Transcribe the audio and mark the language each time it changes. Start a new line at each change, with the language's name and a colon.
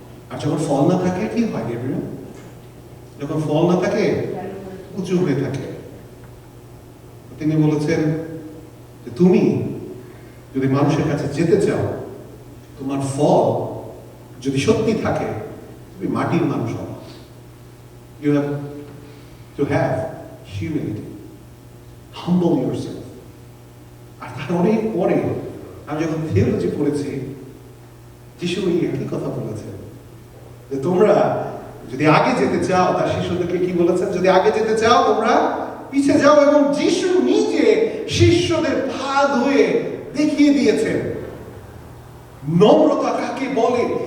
Bangla: আর যখন ফল না থাকে কি হয় গেব্রিয়েল? যখন ফল না থাকে উঁচু হয়ে থাকে। তিনি বলেছেন যে তুমি যদি মানুষের কাছে যেতে চাও, তোমার ফল যদি সত্যি থাকে, তুমি মাটির মানুষ হও।
English: You have to have humility, humble yourself.
Bangla: আর তার অনেক পরে আমি যখন থিওলজি পড়েছি, যিশু একই কথা বলেছেন যে তোমরা যদি আগে যেতে চাও, তার শিষ্যদেরকে কি বলেছেন? যদি আগে যেতে চাও তোমরা পিছিয়ে যাও। এবং যিশু নিজে শিষ্যদের পা ধুয়ে দেখিয়ে দিয়েছেন নম্রতা কাকে বলে।